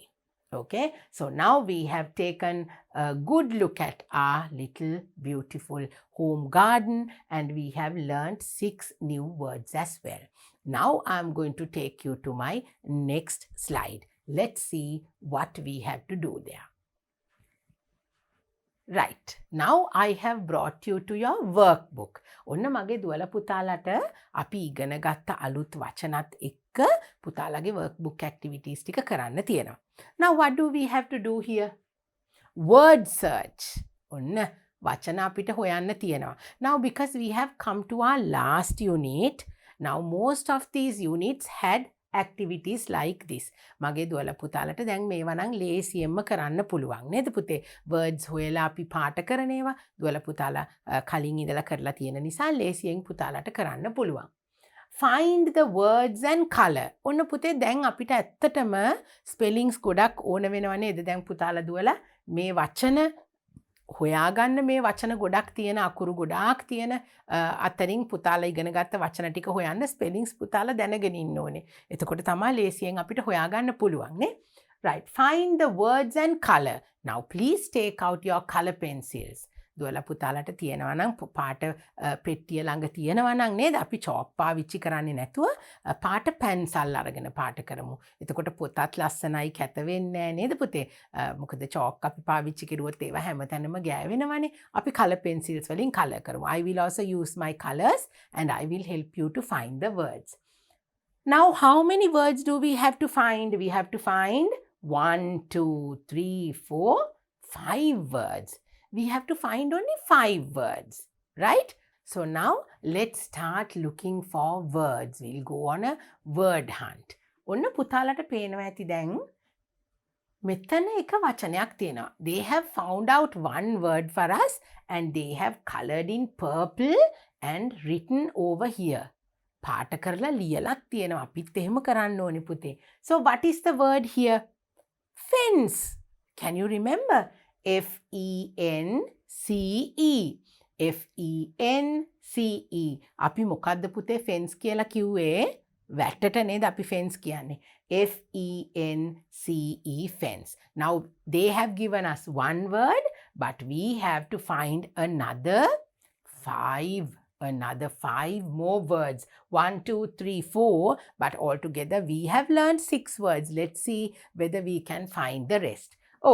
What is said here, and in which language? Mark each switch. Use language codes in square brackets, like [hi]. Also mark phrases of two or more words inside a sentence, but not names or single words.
[en] Okay, so now we have taken a good look at our little beautiful home garden, and we have learned 6 new words as well. Now I'm going to take you to my next slide. Let's see what we have to do there. Right. Now I have brought you to your workbook. [si] ඔන්න මගේ දුවල පුතාලට අපි ඉගෙන ගත්ත අලුත් වචනත් එක්ක පුතාලගේ [en] workbook activities [si] ටික කරන්න තියෙනවා. [en] Now what do we have to do here? Word search. [si] ඔන්න වචන අපිට හොයන්න තියෙනවා. [en] Now because we have come to our last unit, now most of these units had activities like this. [si] මගේ දුවල පුතාලට දැන් මේවා නම් ලේසියෙන්ම කරන්න පුළුවන් නේද පුතේ? words හොයලා අපි පාට කරන ඒවා දුවල පුතාලා කලින් ඉඳලා කරලා තියෙන නිසා ලේසියෙන් පුතාලට කරන්න පුළුවන්. [en] Find the words and color. [si] ඔන්න පුතේ දැන් අපිට ඇත්තටම spellings ගොඩක් ඕන වෙනව නේද? දැන් පුතාලා දුවලා මේ වචන හොයාගන්න මේ වචන ගොඩක් තියෙන අකුරු ගොඩාක් තියෙන අතරින් පුතාලා ඉගෙන ගත්ත වචන ටික හොයන්න ස්පෙලිංග්ස් පුතාලා දැනගෙන ඉන්න ඕනේ. එතකොට තමයි ලේසියෙන් අපිට හොයාගන්න පුළුවන් නේ. [en] Right. Find the words and color. Now please take out your color pencils. [si] දුවලා පුතාලට තියෙනවා නම් පාට පෙට්ටිය ළඟ තියෙනවා නම් නේද? අපි චොක් පාවිච්චි කරන්නේ නැතුව පාට පැන්සල් අරගෙන පාට කරමු. එතකොට පොතත් ලස්සනයි කැත වෙන්නේ නැහැ නේද පුතේ? මොකද චොක් අපි පාවිච්චි කරුවොත් ඒවා හැමතැනම ගෑවෙනවනේ. අපි [en] color pencils [si] වලින් color කරමු. [en] I will also use my colors and I will help you to find the words. Now how many words do we have to find? We have to find 1, 2, 3, 4, 5 words. We have to find only 5 words, right? So now let's start looking for words. We'll go on a word hunt. [si] ඔන්න පුතාලට පේනවා ඇති දැන් මෙතන එක වචනයක් තියෙනවා. [en] They have found out one word for us and they have colored in purple and written over here. [si] පාට කරලා ලියලක් තියෙනවා. අපිත් එහෙම කරන්න ඕනේ පුතේ. [en] So what is the word here? Fence. Can you remember? F-E-N-C-E. F-E-N-C-E. [si] අපි මොකද්ද පුතේ fence කියලා කිව්වේ? වැටට නේද අපි fence කියන්නේ. [en] F-E-N-C-E, fence. Now they have given us one word, but we have to find another 5 more words. 1, 2, 3, 4, but altogether we have learned 6 words. Let's see whether we can find the rest.